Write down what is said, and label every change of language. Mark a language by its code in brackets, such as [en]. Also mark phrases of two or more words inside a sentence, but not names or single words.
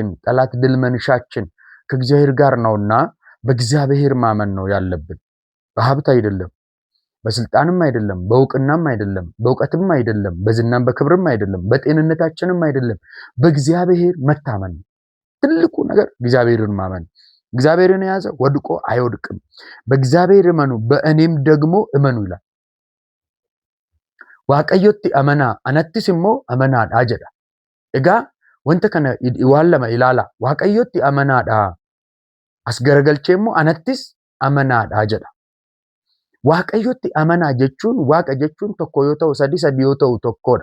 [am] ጠላት ድል መንሻችን ከእግዚአብሔር ጋር ነውና በእግዚአብሔር ማመን ነው ያለብን። በሀብት አይደለም፣ በስልጣንም አይደለም፣ በእውቅናም አይደለም፣ በእውቀትም አይደለም፣ በዝናም በክብርም አይደለም፣ በጤንነታችንም አይደለም። በእግዚአብሔር መታመን ትልቁ ነገር እግዚአብሔርን ማመን። እግዚአብሔርን የያዘ ወድቆ አይወድቅም። በእግዚአብሔር እመኑ በእኔም ደግሞ እመኑ ይላል። [om] waaqayyotti amanaa anattis immoo amanaadha jedha. Egaa wanta kana waan lama ilaala. Waaqayyotti amanaadha, as garagalchee immoo anattis amanaadha jedha. Waaqayyotti amanaa jechuun, waaqa jechuun tokko yoo ta'u sadi yoo ta'u tokkodha.